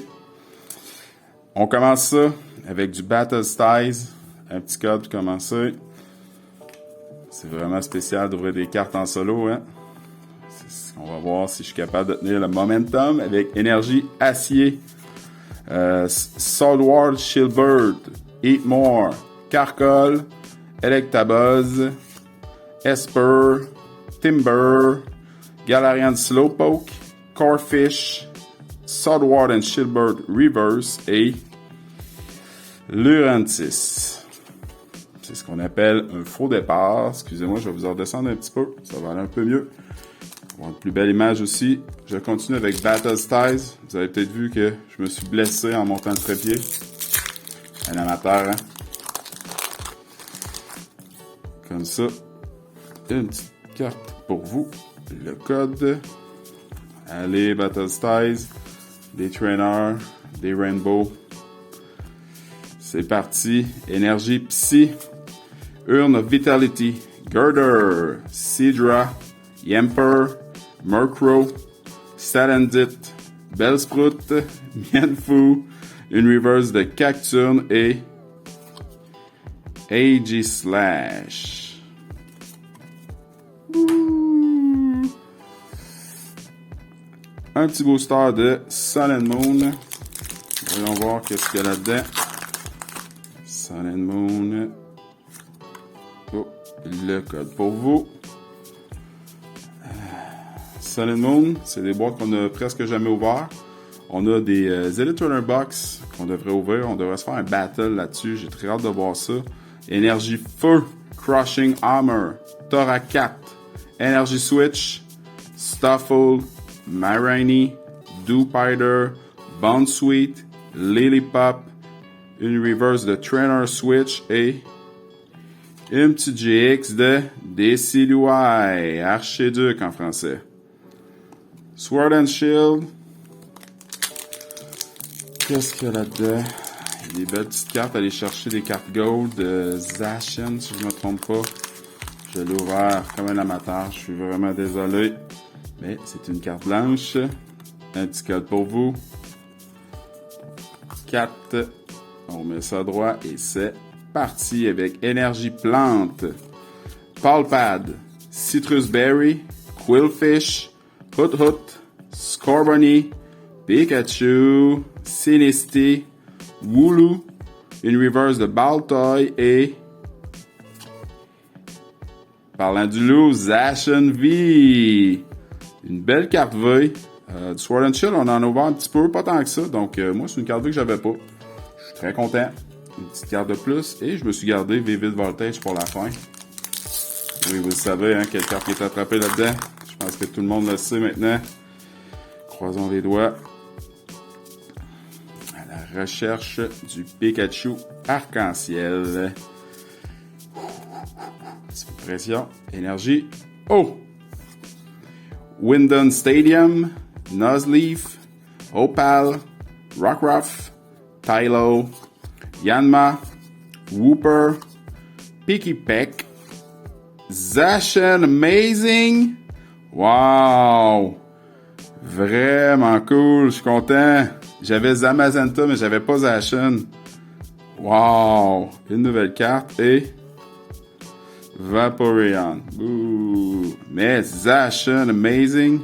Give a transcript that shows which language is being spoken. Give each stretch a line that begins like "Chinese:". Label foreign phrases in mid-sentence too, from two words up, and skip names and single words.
French: On commence ça avec du Battle Styles. Un petit code pour commencer. C'est vraiment spécial d'ouvrir des cartes en solo. Hein? C'est ce qu'on va voir si je suis capable de tenir le momentum avec Énergie Acier. Swordward Shieldbird. Eat More. Carcol. Electabuzz. Esper. Timber. Galarian Slowpoke. Corfish. Swordward and Shieldbird Reverse et Lurantis. C'est ce qu'on appelle un faux départ. Excusez-moi, je vais vous en redescendre un petit peu. Ça va aller un peu mieux. On va une plus belle image aussi. Je continue avec Battle Styles. Vous avez peut-être vu que je me suis blessé en montant le trépied. Un amateur, hein? Comme ça. Une petite carte pour vous. Le code. Allez, Battle Styles. Des trainers, des rainbow. C'est parti. Énergie Psy. Urn of Vitality. Girder. Seadra. Yamper. Murkrow. Salandit. Bellsprout. Mienfoo. Une reverse de Cacturne et Aegislash. Un petit booster de Sun and Moon. Voyons voir qu'est-ce qu'il y a là-dedans. Sun and Moon. Oh, le code pour vous. Sun and Moon, c'est des boîtes qu'on a presque jamais ouvertes. On a des Elite Runner Box qu'on devrait ouvrir. On devrait se faire un battle là-dessus. J'ai très hâte de voir ça. Énergie Feu. Crushing Hammer. Toracat. Énergie Switch. Stuffle. Marini, Dewpider, Bounsweet, Lilipop, une reverse de Trainer Switch et une petite GX de Decidueye, Archiduc en français. Sword and Shield. Qu'est-ce qu'il y a là-dedans? Il y a des belles petites cartes. Aller chercher des cartes gold de Zacian, si je ne me trompe pas. Je l'ai ouvert comme un amateur. Je suis vraiment désolé. Mais c'est une carte blanche. Un petit code pour vous. 4. On met ça droit et c'est parti avec Énergie Plante, Palpad, Citrus Berry, Quillfish, Hoot Hoot, Scorbunny, Pikachu, Sinistea, Wooloo, une reverse de Baltoy et, parlant du loup, Zacian V. Une belle carte V. Du Sword and Shield, on en a ouvert un petit peu, pas tant que ça. Donc, moi, c'est une carte V que j'avais pas. Je suis très content. Une petite carte de plus. Et je me suis gardé Vivid Voltage pour la fin. Oui, vous le savez, hein, quelle carte qui est attrapée là-dedans. Je pense que tout le monde le sait maintenant. Croisons les doigts. À la recherche du Pikachu arc-en-ciel. Petite pression. Énergie. Oh! Windon Stadium, Nuzleaf, Opal, Rockruff, Tylo, Yanma, Wooper, Pikipek, Zacian Amazing. Wow! Vraiment cool, je suis content. J'avais Zamazenta, mais j'avais pas Zacian. Wow! Une nouvelle carte et Vaporeon. Ouh. Mais Zacian Amazing.